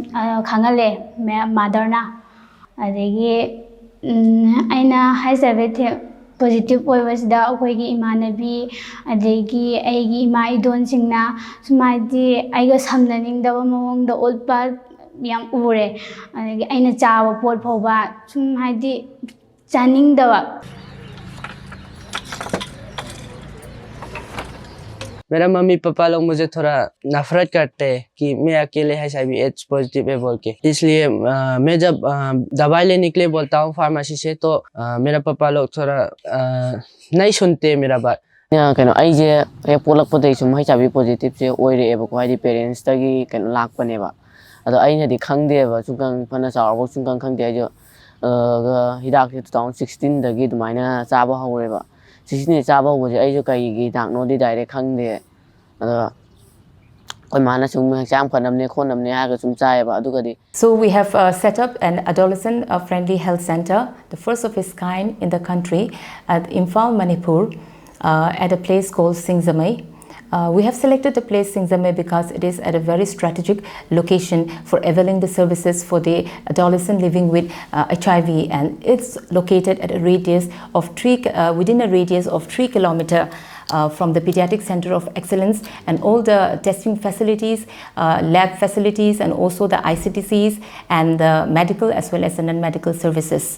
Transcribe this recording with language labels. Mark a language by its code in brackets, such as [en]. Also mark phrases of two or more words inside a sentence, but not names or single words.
[mni] khangale madarna adegi aina hasabe [en] the positive [mni] oibasida akoigi imanabi adegi aigi ima idon singna sumaidi aiga samnaningdaba mawongda olpa yam ure adegi aina chawa pot phoba sum haidi chaningdaba. [hi] मेरा मम्मी पापा लोग मुझे थोड़ा नफरत करते हैं कि मैं अकेले [en] HIV AIDS positive [hi] है बोल के, इसलिए मैं जब दवाई लेने के लिए बोलता हूँ फार्मेसी से तो मेरा पापा लोग थोड़ा नहीं सुनते मेरा बात. [mni] কনো আইজে হে পোলকপদে সুম [en] HIV positive [mni] সে ওইরেবকো হাইদি পেরেন্টস তগী কনো লাকপনেবা অদো আইনাদি খংদেবা সুংং ফনা চাওবো সুংং খংদে আইজো হিদাক 2016 দগী দুমাইনা চাবা হৌরেবা 16 চাবা হৌবজে আইজো কাইগী দাকনোদি ডাইরেক্ট খংদে অদো [en] So we have set up an adolescent friendly health center, the first of its kind in the country at Imphal, Manipur, at a place called Singzamai. We have selected the place Singzamai because it is at a very strategic location for availing the services for the adolescent living with HIV, and it's located at a radius of within a radius of 3 kilometers from the Pediatric Center of Excellence and all the testing facilities, lab facilities, and also the ICTCs and the medical as well as the non-medical services.